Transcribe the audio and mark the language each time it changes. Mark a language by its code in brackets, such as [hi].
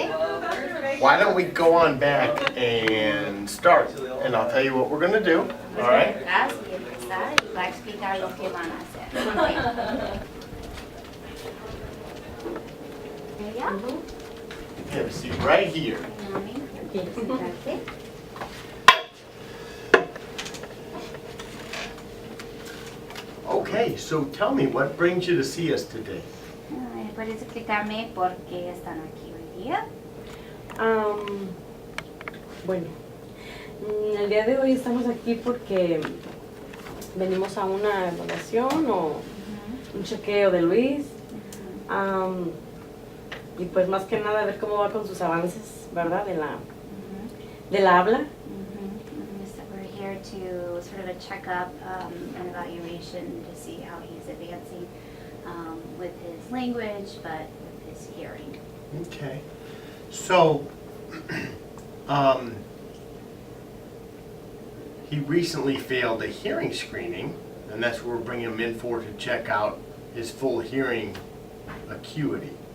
[en] Why don't we go on back and start? And I'll tell you what we're going to do. All right? [es] Así empezar y va a explicar lo que van a hacer. Ella, [en] You have a seat right here. [es] mami, sentarse. [en] Okay, so tell me, what brings you to see us today? [es] ¿Puedes explicarme por qué están aquí hoy día? Bueno, el día de hoy estamos aquí porque venimos a una evaluación o un chequeo de Luis. Y pues más que nada ver cómo va con sus avances, ¿verdad? De la habla. [en] So we're here to sort of a checkup, an evaluation to see how he's advancing with his language, but with his hearing. Okay. So, he recently failed a hearing screening, and that's what we're bringing him in for, to check out his full hearing acuity.